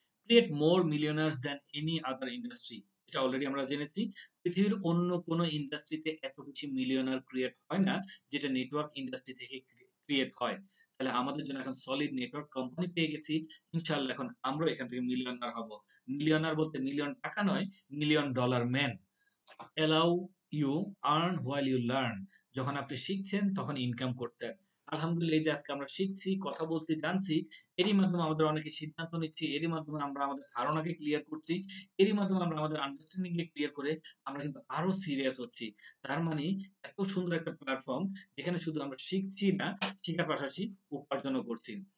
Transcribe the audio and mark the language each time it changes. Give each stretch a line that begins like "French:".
English: Create more millionaires than any other industry.
Bangla: এটা already আমরা জেনেছি, পৃথিবীর অন্য কোনো ইন্ডাস্ট্রিতে এত বেশি মিলিয়নার ক্রিয়েট হয় না যেটা নেটওয়ার্ক ইন্ডাস্ট্রি থেকে ক্রিয়েট হয়। তাহলে আমাদের জন্য এখন সলিড নেটওয়ার্ক কোম্পানি পেয়ে গেছি, ইনশাআল্লাহ এখন আমরা এখান থেকে মিলিয়নার হব। মিলিয়নার বলতে মিলিয়ন টাকা নয়, million dollar man.
English: allow you earn while you learn।
Bangla: যখন আপনি শিখছেন তখন ইনকাম করতেন। আলহামদুলিল্লাহ, এই যে আজকে আমরা শিখছি, কথা বলছি, জানছি, এরই মাধ্যমে আমাদের অনেকে সিদ্ধান্ত নিচ্ছি, এরই মাধ্যমে আমরা আমাদের ধারণাকে ক্লিয়ার করছি, এরই মাধ্যমে আমরা আমাদের আন্ডারস্ট্যান্ডিং কে ক্লিয়ার করে আমরা কিন্তু আরো সিরিয়াস হচ্ছি। তার মানে এত সুন্দর একটা প্ল্যাটফর্ম যেখানে শুধু আমরা শিখছি না, শেখার পাশাপাশি উপার্জনও করছি।